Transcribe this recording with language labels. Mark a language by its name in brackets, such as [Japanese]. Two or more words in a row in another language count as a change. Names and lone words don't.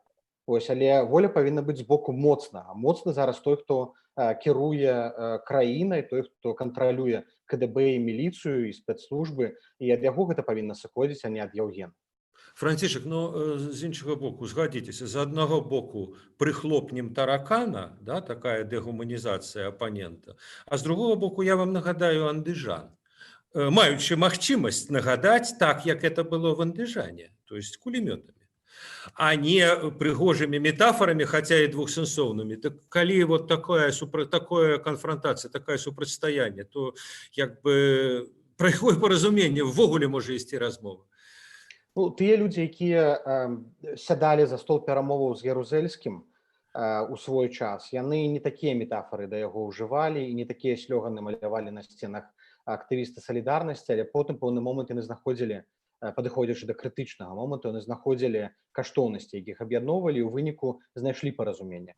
[Belarusian] Ось, але воля павінна быць з боку моцнага. Моцны зараз той, хто кіруе краінай, той, хто кантралюе КДБ і міліцыю і спецслужбы, і ад яго гэта павінна сыходзіць, а не ад Еўгена. Францішак, ну, з іншага боку, згадзіцеся, з аднаго боку прыхлопнем таракана, да, такая дэгуманізацыя апанента, а з другого боку, я вам нагадаю Андыжан, маючы магчымасць нагадаць так, як [Russian] это было в Андыжане, то есть [Belarusian] кулемётамі, а не прыгожымі метафорамі, хаця і двухсэнсоўнымі. Так калі вот такая канфронтацыя, такое супрацьстаянне, то як бы пра якое паразуменне ўвогуле можа ісці размова? Ну, тыя людзі, якія сядалі за стол перамоваў з Ярузельскім у свой час, яны не такія метафоры да яго ўжывалі і не такія слёганы малявалі на сценах актывісты салідарнасці, але потым пэўны момант яны знаходзілі, падыходзячы да крытычнага моманту, яны знаходзілі каштоўнасці, якіх аб'ядноўвалі, і ў выніку знайшлі паразуменне.